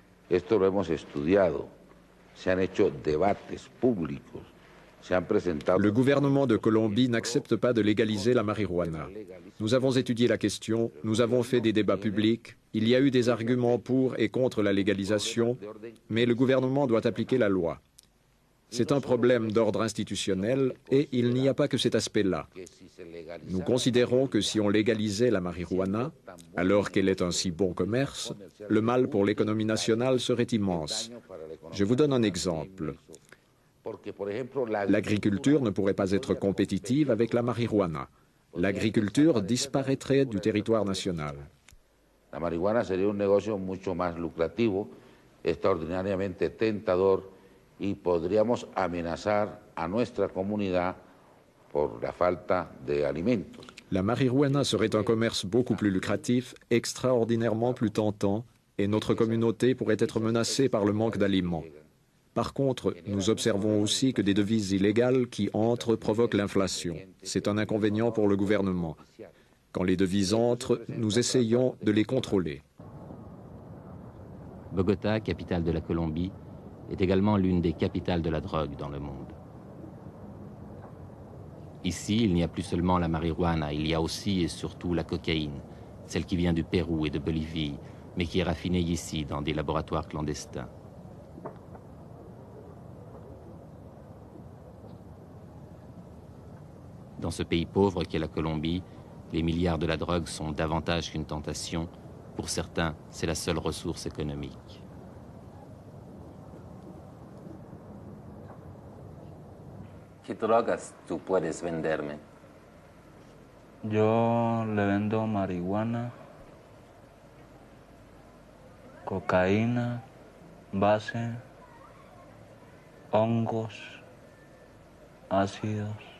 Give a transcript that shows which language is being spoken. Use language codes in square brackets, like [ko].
[es] Esto lo hemos estudiado, se han hecho debates públicos, se han presentado... [fr] Le gouvernement de Colombie n'accepte pas de légaliser la marijuana. Nous avons étudié la question, nous avons fait des débats publics, il y a eu des arguments pour et contre la légalisation, mais le gouvernement doit appliquer la loi. C'est un problème d'ordre institutionnel et il n'y a pas que cet aspect-là. Nous considérons que si on légalisait la marijuana, alors qu'elle est un si bon commerce, le mal pour l'économie nationale serait immense. Je vous donne un exemple. L'agriculture ne pourrait pas être compétitive avec la marijuana. L'agriculture disparaîtrait du territoire national. [es] La marihuana sería un negocio mucho más lucrativo, extraordinariamente tentador, y podríamos amenazar a nuestra comunidad por la falta de alimentos. [fr] La marijuana serait un commerce beaucoup plus lucratif, extraordinairement plus tentant, et notre communauté pourrait être menacée par le manque d'aliments. Par contre, nous observons aussi que des devises illégales qui entrent provoquent l'inflation. C'est un inconvénient pour le gouvernement. Quand les devises entrent, nous essayons de les contrôler. Bogota, capitale de la Colombie, est également l'une des capitales de la drogue dans le monde. Ici, il n'y a plus seulement la marijuana, il y a aussi et surtout la cocaïne, celle qui vient du Pérou et de Bolivie, mais qui est raffinée ici dans des laboratoires clandestins. Dans ce pays pauvre qu'est la Colombie, les milliards de la drogue sont davantage qu'une tentation. Pour certains, c'est la seule ressource économique. [es] ¿Qué drogas tú puedes venderme? Yo le vendo marihuana, cocaína, base, hongos, ácidos.